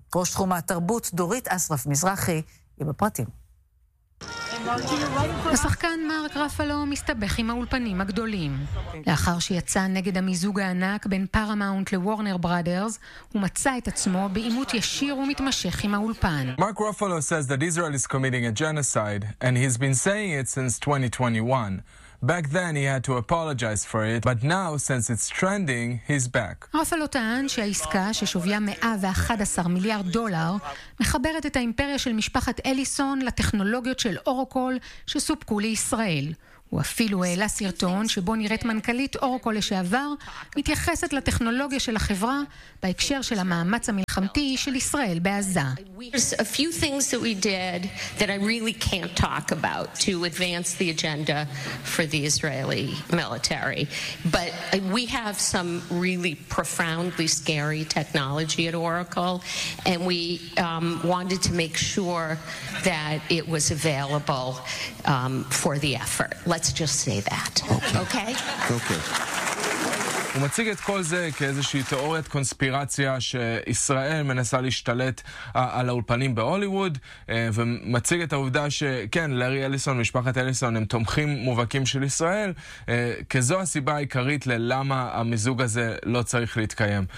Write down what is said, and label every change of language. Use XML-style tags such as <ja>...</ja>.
<he>ראש תחום התרבות דורית אסרף מזרחי עם הפרטים. השחקן מרק רפאלו מסתבך עם האולפנים הגדולים. לאחר שיצא נגד המיזוג הענק בין פארמאונט לוורנר ברדרס, הוא מצא את עצמו באימות ישיר ומתמשך עם האולפן.</he> <en>מרק רפאלו says that Israel is committing a genocide and he's been saying it since 2021. Back then he had to apologize for it, but now since it's trending, he's back.</en> <he>רפאלו טען שהעסקה ששוויה 111 מיליארד דולר מחברת את האימפריה של משפחת אליסון לטכנולוגיות של אורוקול שסופקו לישראל. הוא אפילו העלה סרטון שבו נראית מנכלית אורוקול לשעבר מתייחסת לטכנולוגיה של החברה בהקשר של המאמץ המלחמתי של ישראל בעזה.</he> <en>There's a few things that we did that I really can't talk about to advance the agenda for the Israeli military. But we have some really profoundly scary technology at Oracle and we wanted to make sure that it was available for the effort.</en> <he>הוא מציג את כל זה כאיזושהי תיאוריית קונספירציה שישראל מנסה להשתלט על האולפנים בהוליווד, ומציג את העובדה שכן, לארי אליסון, משפחת אליסון, הם תומכים מובהקים של ישראל, כזו הסיבה העיקרית ללמה המיזוג הזה לא צריך להתקיים.</he>